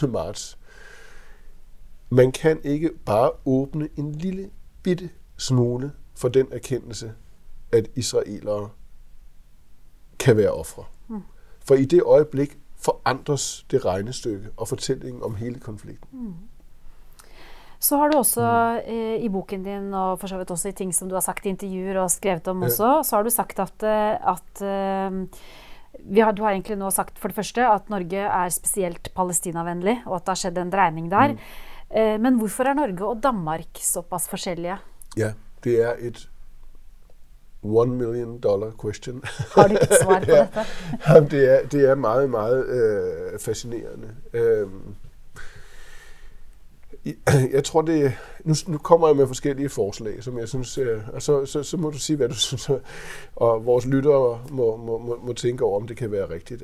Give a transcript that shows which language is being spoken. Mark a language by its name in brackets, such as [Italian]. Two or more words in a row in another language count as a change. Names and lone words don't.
[Danish] marts, man kan ikke bare åbne en lille bitte smule for den erkendelse, at israelere kan være ofre. For i det øjeblik forandres det regnestykke og fortællingen om hele konflikten. [Norwegian] Så har du også i boken din, og for så vidt også i ting, som du har sagt i intervjuer og skrevet om også, så har du sagt at du har egentlig nå sagt for det første at Norge er spesielt palestinavenlig, og at der har skjedd en drejning der. Men hvorfor er Norge og Danmark såpass forskjellige? [Danish] Ja, det er et [English] $1 million question. [Norwegian] Har du et svar på dette? [Danish] Jamen, det er meget, meget fascinerende. Jeg tror det. Nu kommer jeg med forskellige forslag, som jeg synes, og så må du sige, hvad du synes, og vores lyttere må tænke over, om det kan være rigtigt.